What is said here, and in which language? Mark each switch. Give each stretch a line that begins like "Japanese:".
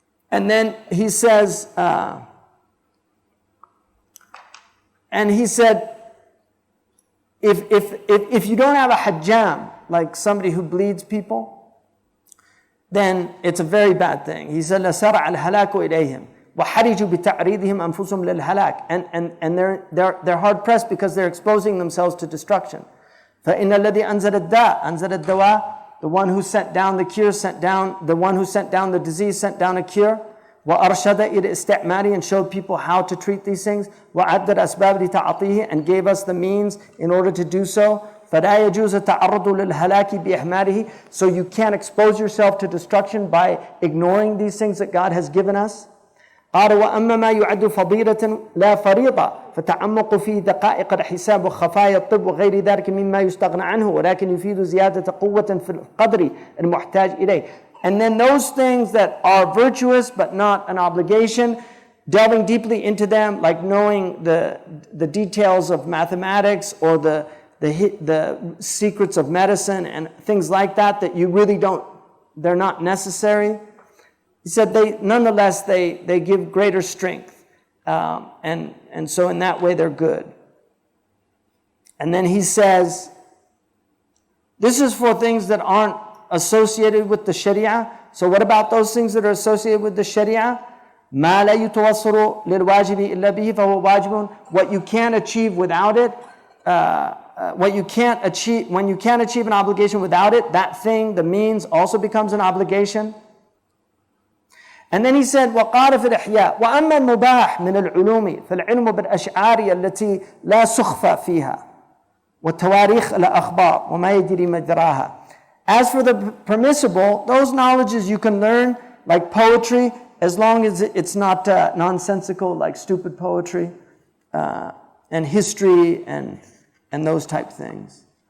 English: And then he says, and he said, if you don't have a hajjam, like somebody who bleeds people, then it's a very bad thing. He said,
Arabic: لَسَرَعَ الْهَلَاكُ إِلَيْهِمْ وَحَرِجُوا بِتَعْرِيضِهِمْ أَنفُسُهُمْ لِلْهَلَاكِ.
English: And they're hard pressed because they're exposing themselves to destruction.
Arabic: فَإِنَّ الَّذِي أَنزَلَ الدَّاءَ أَنزَلَ الدَّوَاءَ.
English: The one who sent down the cure sent down, the one who sent down the disease sent down a cure.
Arabic: وأرشد إلى استعماله,
English: and showed people how to treat these things.
Arabic: وعد الأسباب لتعطيه,
English: and gave us the means in order to do so.
Arabic: فلا يجوز التعرض للهلاك بإهماله,
English: so you can't expose yourself to destruction by ignoring these things that God has given us.
Arabic: قال وأما ما يعد فضيلة لا فريضة فتعمق في دقائق الحساب وخفايا الطب وغير ذلك مما يستغنى عنه ولكن يفيد زيادة قوة في القدر المحتاج إليه.
English: And then those things that are virtuous but not an obligation, delving deeply into them, like knowing the details of mathematics or the secrets of medicine and things like that, that you really don't, they're not necessary. He said nonetheless they give greater strength. And so in that way they're good. And then he says, this is for things that aren't associated with the Sharia. So what about those things that are associated with the Sharia?
Arabic: ما لا يتوصل للواجب إلا به فهو واجب.
English: What you can't achieve without it, when you can't achieve an obligation without it, that thing, the means, also becomes an obligation. And then he said,
Arabic: وقال في الإحياء وأما المباح من العلوم فالعلم بالأشعار التي لا سخف فيها والتواريخ الأخبار وما يجري مجراها.
English: As for the permissible, those knowledges you can learn, like poetry, as long as it's not nonsensical, like stupid poetry, and history, and those type things.